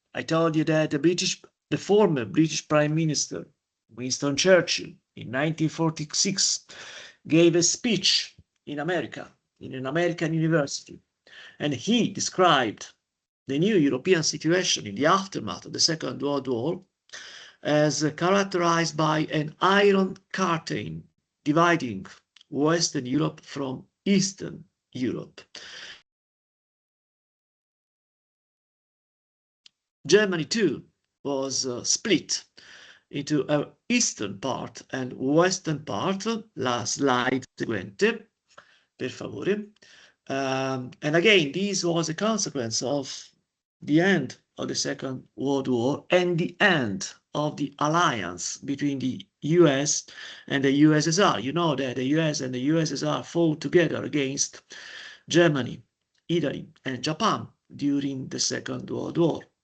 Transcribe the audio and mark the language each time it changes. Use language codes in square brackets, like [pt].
[en] I told you that the former British Prime Minister, Winston Churchill, in 1946, gave a speech in America, in an American university, and he described the new European situation in the aftermath of the Second World War as characterized by an iron curtain dividing Western Europe from Eastern Europe. Germany too was split into an eastern part and western part. [it] La slide seguente, per favore. [en] And again, this was a consequence of the end of the Second World War and the end of the alliance between the US and the USSR. You know that the US and the USSR fought together against Germany, Italy, and Japan during the Second World War.